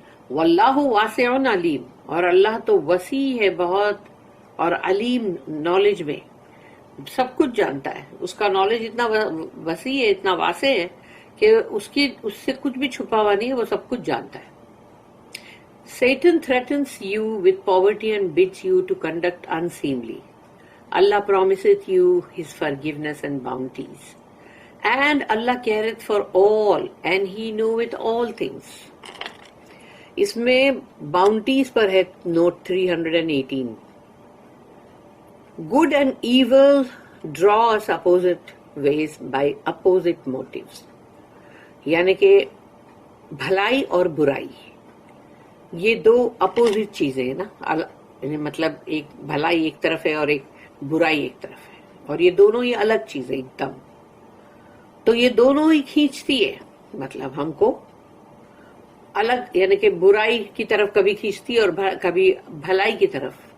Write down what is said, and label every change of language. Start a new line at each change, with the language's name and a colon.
Arabic: واللہ واسع علیم،
Urdu: اور اللہ تو وسیع ہے بہت، اور علیم نالج میں سب کچھ جانتا ہے. اس کا نالج اتنا وسیع ہے، اتنا واسع ہے کہ اس سے کچھ بھی چھپا ہوا نہیں ہے، وہ سب کچھ جانتا ہے.
English: Satan threatens you with poverty and bids you to conduct unseemly. Allah promiseth you his forgiveness and bounties. And Allah careth for all, and he knoweth all things.
Urdu: اس میں باؤنٹیز پر ہے note 318.
English: Good and evil draw us opposite ways by opposite motives.
Urdu: یعنی کہ بھلائی اور برائی یہ دو opposite چیزیں ہیں نا، یعنی مطلب ایک بھلائی ایک طرف ہے اور ایک برائی ایک طرف ہے، اور یہ دونوں ہی الگ چیزیں ایک دم. تو یہ دونوں ہی کھینچتی ہے مطلب ہم کو الگ، یعنی کہ برائی کی طرف کبھی کھینچتی ہے اور کبھی بھلائی کی طرف.